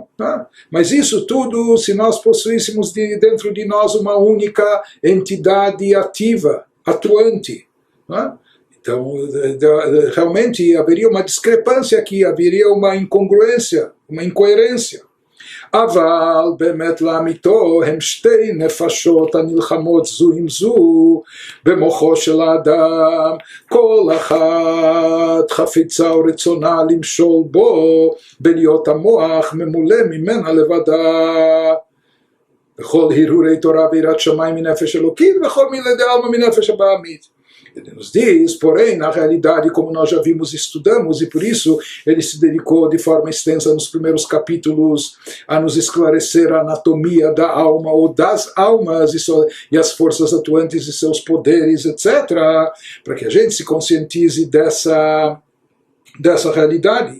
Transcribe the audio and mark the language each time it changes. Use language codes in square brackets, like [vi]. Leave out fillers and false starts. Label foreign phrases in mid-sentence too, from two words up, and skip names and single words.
[pt] Né? Mas isso tudo se nós possuíssemos dentro de nós uma única entidade ativa, atuante. Né? Então, realmente haveria uma discrepância aqui, haveria uma incongruência, uma incoerência. [he] אבל באמת לאמיתו הם שתי נפשות הנלחמות זו עם זו במוחו של האדם, כל אחת חפיצה ורצונה למשול בו בלהיות המוח ממולא ממנה לבדה. בכל הרהורי תורה ויראת שמיים מנפש אלוקית וכל מילי דעלמא מנפש הבעמית. [pt] Ele nos diz, porém, na realidade, como nós já vimos e estudamos, e por isso ele se dedicou de forma extensa nos primeiros capítulos a nos esclarecer a anatomia da alma ou das almas e as forças atuantes e seus poderes, etc., para que a gente se conscientize dessa realidade.